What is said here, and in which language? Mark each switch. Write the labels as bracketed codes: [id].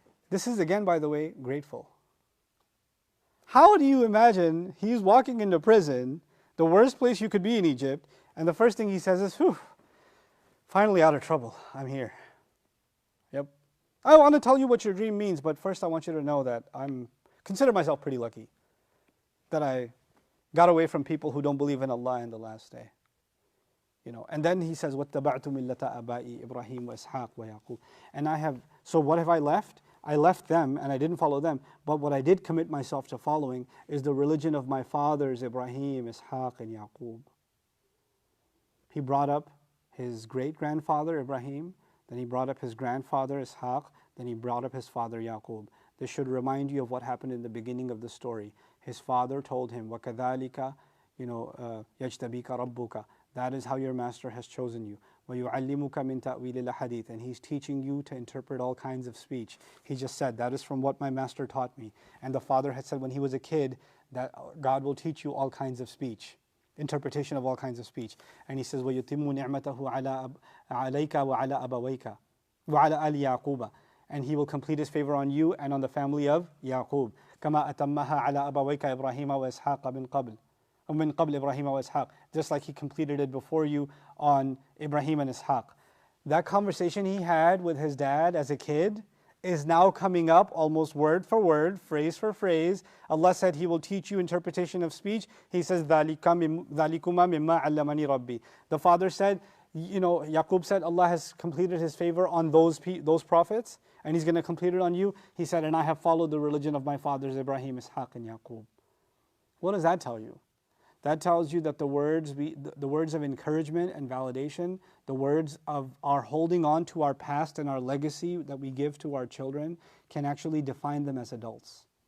[en] This is again, by the way, grateful. How do you imagine he's walking into prison, the worst place you could be in Egypt, and the first thing he says is, whew, finally out of trouble, I'm here. Yep. I want to tell you what your dream means, but first I want you to know that consider myself pretty lucky that I got away from people who don't believe in Allah in the last day. And then he says, [ar] وَاتَّبَعْتُ مِلَّةَ أَبَائِي إِبْرَاهِيمَ وَإِسْحَاقَ وَيَعْقُوبَ. [en] And so what have I left? I left them and I didn't follow them. But what I did commit myself to following is the religion of my fathers, Ibrahim, Ishaq, and Yaqub. He brought up his great-grandfather, Ibrahim. Then he brought up his grandfather, Ishaq. Then he brought up his father, Yaqub. This should remind you of what happened in the beginning of the story. His father told him, [ar] وَكَذَلِكَ يَجْتَبِيكَ رَبُّكَ. [en] That is how your master has chosen you. [ar] وَيُعَلِّمُكَ مِن تَأْوِيلِ الْأَحَادِيثِ. [en] And he's teaching you to interpret all kinds of speech. He just said, that is from what my master taught me. And the father had said when he was a kid that God will teach you all kinds of speech, interpretation of all kinds of speech. And he says, [ar] وَيُتِمُّ نِعْمَتَهُ عَلَيْكَ وَعَلَى أَبَوَيْكَ وَعَلَى آلِ يَعْقُوبَ. [en] And he will complete his favor on you and on the family of Yaqub. [ar] كَمَا أَتَمَّهَا عَلَى أَبَوَيْكَ إِبْرَاهِيمَ وَإِسْحَاقَ مِن قَبْلِ. وَمِن قَبْلِ إِبْرَاهِيمَ وَإِسْحَاقَ. [en] Just like he completed it before you on Ibrahim and Ishaq. That conversation he had with his dad as a kid is now coming up almost word for word, phrase for phrase. Allah said He will teach you interpretation of speech. He says, [ar] ذَلِكُمَا مِمَّا عَلَّمَنِي رَبِّي. [en] The father said, Yaqub said, Allah has completed His favor on those prophets, and He's going to complete it on you. He said, and I have followed the religion of my fathers, Ibrahim, Ishaq, and Yaqub. What does that tell you? That tells you that the words of encouragement and validation, the words of our holding on to our past and our legacy that we give to our children can actually define them as adults.